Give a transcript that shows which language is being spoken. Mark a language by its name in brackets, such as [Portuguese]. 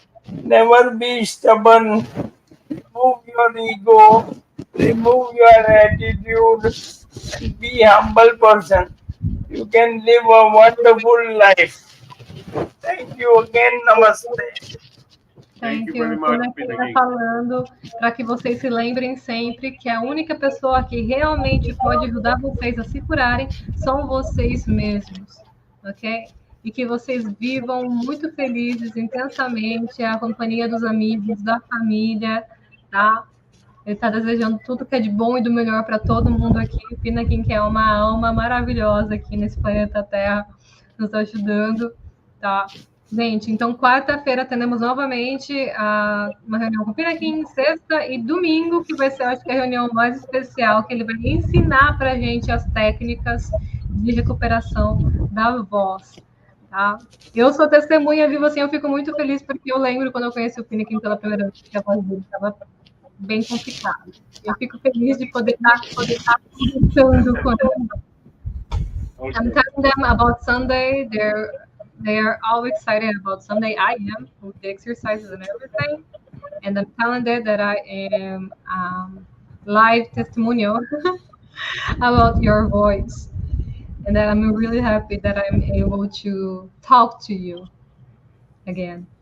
[English] Never be stubborn. Remove your ego. Remove your attitude. And be humble person. You can live a wonderful life. Thank you again. Namaste. Thank you very much, Pinakin. [Portuguese] Falando para que vocês se lembrem sempre que a única pessoa que realmente pode ajudar vocês a se curarem são vocês mesmos, ok? E que vocês vivam muito felizes, intensamente, a companhia dos amigos, da família, tá? Ele está desejando tudo que é de bom e do melhor para todo mundo aqui. O Pinakin, que é uma alma maravilhosa aqui nesse planeta Terra, nos ajudando, tá? Gente, então quarta-feira teremos novamente uma reunião com o Pinakin, sexta e domingo, que vai ser, acho que, a reunião mais especial, que ele vai ensinar para a gente as técnicas de recuperação da voz, tá? Eu sou testemunha viva, assim, eu fico muito feliz, porque eu lembro quando eu conheci o Pinakin pela primeira vez, que a voz dele estava bem complicada. Eu fico feliz de poder estar conversando com ele. [English] I'm telling them about Sunday. They are all excited about Sunday. I am with the exercises and everything, and I'm telling them that I am live testimonial about your voice, and that I'm really happy that I'm able to talk to you again.